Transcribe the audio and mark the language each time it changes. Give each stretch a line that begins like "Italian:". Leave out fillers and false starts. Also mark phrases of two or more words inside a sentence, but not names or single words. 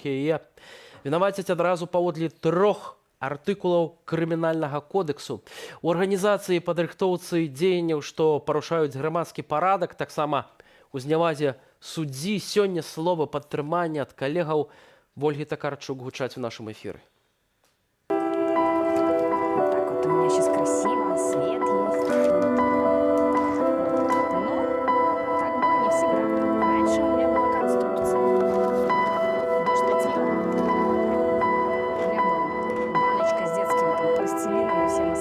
Belarusian: Яе вінавацяць адразу паводле 3 артыкулаў крымінальнага кодексу. У арганізацыі падрыхтоўцы дзеянняў, што парушаюць грамадскі парадак, таксама у знявазе суддзі, сёння слова падтрымання ад калегаў Вольгі Такарчук гучаць у нашым эфіры.
Russian: Так вот у меня сейчас красиво. Свет есть. Ну, так было не всегда. Раньше у меня была конструкция. Штатив. У меня была баночка с детским пластилином и всем.